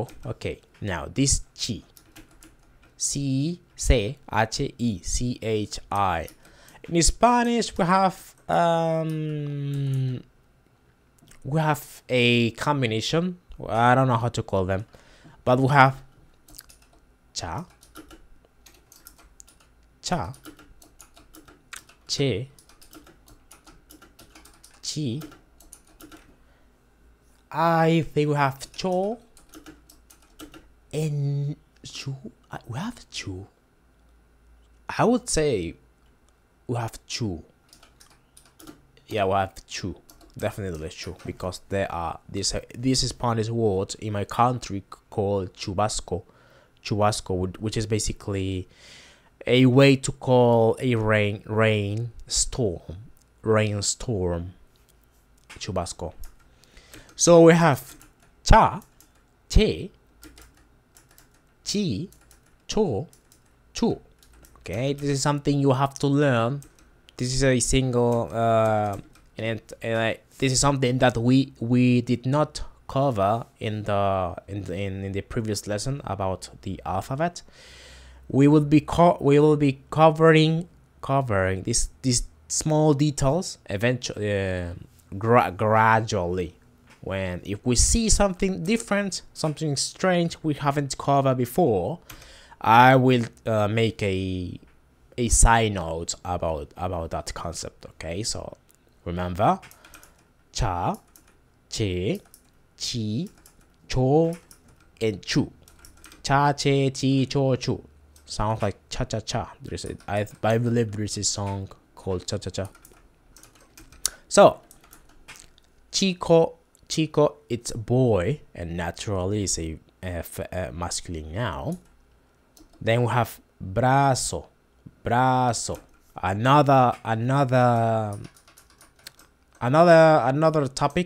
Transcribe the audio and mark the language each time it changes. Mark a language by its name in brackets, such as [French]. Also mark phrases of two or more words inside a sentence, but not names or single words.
[English] Okay, now this chi, C-C-H-I. In Spanish, we have a combination. I don't know how to call them, but we have [Spanish] cha, che, chi. [English] I think we have cho and chu. We have chu. I would say we have chu. Yeah, we have chu. definitely true, because there are this Spanish word in my country called chubasco, which is basically a way to call a rainstorm, chubasco. So we have [Spanish] cha, che, chi, cho, chu. [English] Okay, this is something you have to learn. This is a single and this is something that we did not cover in the previous lesson about the alphabet. We will be covering these small details eventually, gradually. When if we see something different, something strange we haven't covered before, I will make a side note about that concept. Okay, so remember, [Spanish] cha, che, chi, cho, and chu. Cha, che, chi, cho, chu. [English] Sounds like cha cha cha. I believe there is a song called cha cha cha. So chico, it's boy, and naturally is a masculine noun. Then we have brazo, another topic.